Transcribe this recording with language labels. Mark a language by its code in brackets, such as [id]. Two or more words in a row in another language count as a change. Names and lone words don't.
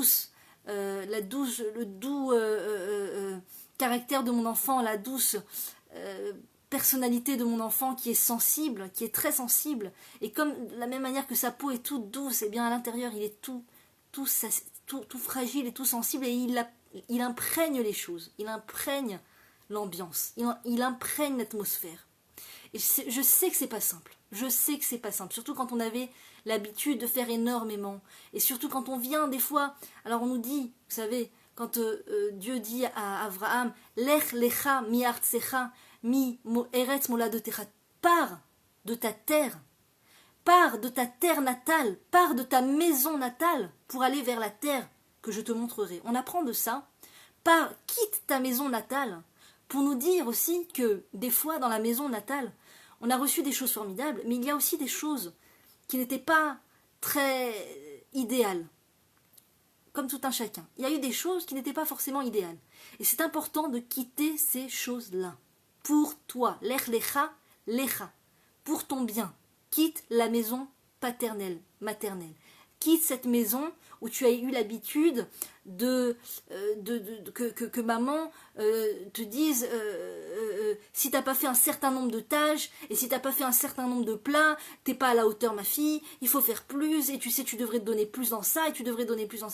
[fr] doux caractère de mon enfant, la douce personnalité de mon enfant qui est sensible, qui est très sensible, et comme de la même manière que sa peau est toute douce, et bien à l'intérieur il est tout fragile et tout sensible, et il imprègne les choses, il imprègne l'ambiance, il imprègne l'atmosphère. Et je sais que c'est pas simple. Je sais que c'est pas simple, surtout quand on avait l'habitude de faire énormément, et surtout quand on vient des fois, alors on nous dit, vous savez, quand Dieu dit à Abraham, [he] לך לך מארצך מארץ מולדתך, [fr] pars de ta terre natale, pars de ta maison natale pour aller vers la terre que je te montrerai. On apprend de ça, quitte ta maison natale, pour nous dire aussi que des fois dans la maison natale, on a reçu des choses formidables, mais il y a aussi des choses qui n'étaient pas très idéales, comme tout un chacun. Il y a eu des choses qui n'étaient pas forcément idéales. Et c'est important de quitter ces choses-là. Pour toi, [he] לך לך לך, [fr] pour ton bien. Quitte la maison paternelle, maternelle. quitte cette maison où tu as eu l'habitude que maman te dise si t'as pas fait un certain nombre de tâches et si t'as pas fait un certain nombre de plats, t'es pas à la hauteur ma fille, il faut faire plus et tu sais tu devrais te donner plus dans ça et tu devrais donner plus dans ça.